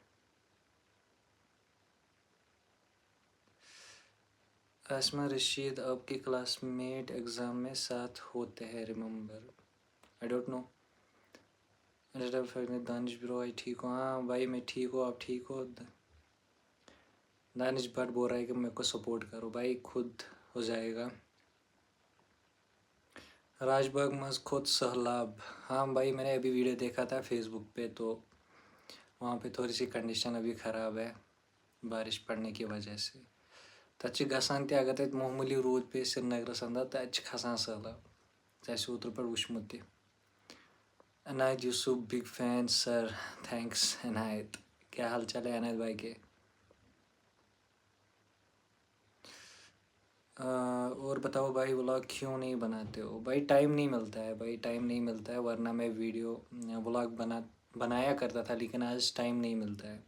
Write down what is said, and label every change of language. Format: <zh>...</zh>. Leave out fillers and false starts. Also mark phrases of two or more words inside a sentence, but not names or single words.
<ur>آسمہ رشید آپ کی</ur> <en>class mate</en> <ur>ایگزام میں ساتھ ہوتے ہیں، ریممبر؟</ur> <en>I don't know.</en> <ur>دانش برو آئی ٹھیک ہو؟ ہاں بھائی میں ٹھیک ہوں، آپ ٹھیک ہو؟ دانش بٹ بول رہا ہے کہ میرے کو سپورٹ کرو، بھائی خود ہو جائے گا۔</ur> <ks>راج باغ مز خود سہلاب،</ks> <ur>ہاں بھائی میں نے ابھی ویڈیو دیکھا تھا فیس بک پہ، تو وہاں پہ تھوڑی سی کنڈیشن ابھی خراب ہے بارش پڑنے کی وجہ سے۔</ur> <ks>تَتہِ چھِ گژھان تہِ اگر تَتہِ معموٗلی روٗد پیٚیہِ سرینگرَس اندر تَتہِ چھِ کھسان سہلاب، ژےٚ آسہِ اوترٕ پٮ۪ٹھ وٕچھمُت تہِ۔</ks> <en>عنایت یوسف big fan sir, thanks عنایت۔</en> <ur>کیا حال چال ہے عنایت بھائی کے؟ اور بتاؤ بھائی ولاگ کیوں نہیں بناتے ہو؟ بھائی ٹائم نہیں ملتا ہے، بھائی ٹائم نہیں ملتا ہے، ورنہ میں</ur> <en>video vlog</en> <ur>بنایا کرتا تھا، لیکن آج ٹائم نہیں ملتا ہے۔</ur>